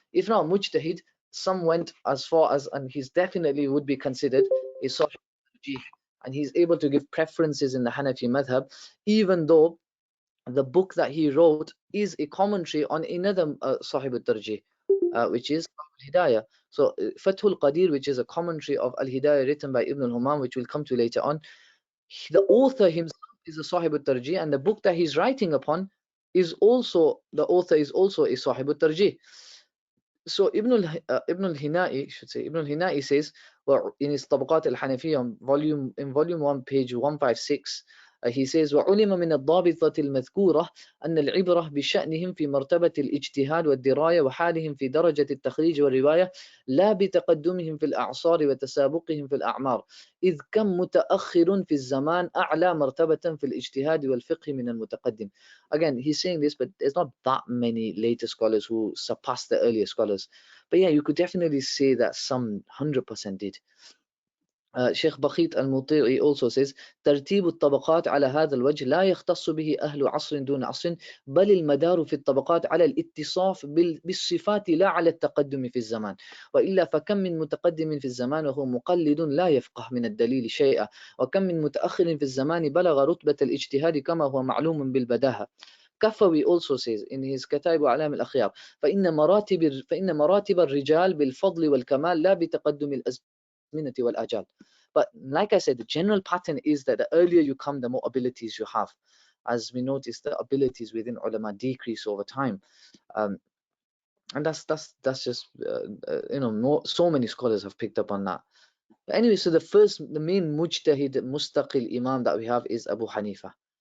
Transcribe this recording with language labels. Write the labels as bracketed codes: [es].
[en] If not a mujtahid, some went as far as, and he's definitely would be considered a sahib, and he's able to give preferences in the Hanafi madhab, even though the book that he wrote is a commentary on another Sahib al-Tarjih, which is Al-Hidayah. So Fathul Qadir, which is a commentary of Al-Hidayah written by Ibn al-Humam, which we'll come to later on, the author himself is a Sahib al-Tarjih, and the book that he's writing upon is also, the author is also a Sahib al-Tarjih. So Ibn al-Hina'i, should say, Ibn al-Hina'i says, well, in his Tabaqat al-Hanafiyyah, volume 1, page 156, he says, [ar] وعلم من الضابطة المذكورة أن العبرة بشأنهم في مرتبة الاجتهاد والدراية وحالهم في درجة التخريج والرواية لا بتقدمهم في الأعصار وتسابقهم في الأعمار إذ كم متأخر في الزمان أعلى مرتبة في الاجتهاد والفقه من المتقدم. [en] Again, he's saying this, but there's not that many later scholars who surpassed the earlier scholars. But yeah, you could definitely say that some 100% did. Sheikh Bakhit al-Muti'i also says [ar] ترتيب الطبقات على هذا الوجه لا يختص به أهل عصر دون عصر بل المدار في الطبقات على الاتصاف بالصفات لا على التقدم في الزمان وإلا فكم من متقدم في الزمان وهو مقلد لا يفقه من الدليل شيئا وكم من متأخر في الزمان بلغ رتبة الاجتهاد كما هو معلوم بالبداهة. [en] Kafawi also says in his [ar] كتائب أعلام الأخيار فإن مراتب الرجال بالفضل والكمال لا بتقدم الأزمنة والآجال. [en] But like I said, the general pattern is that the earlier you come, the more abilities you have. As we notice, the abilities within ulama decrease over time, and that's just so many scholars have picked up on that. But anyway, so the main mujtahid mustaqil imam that we have is Abu Hanifa.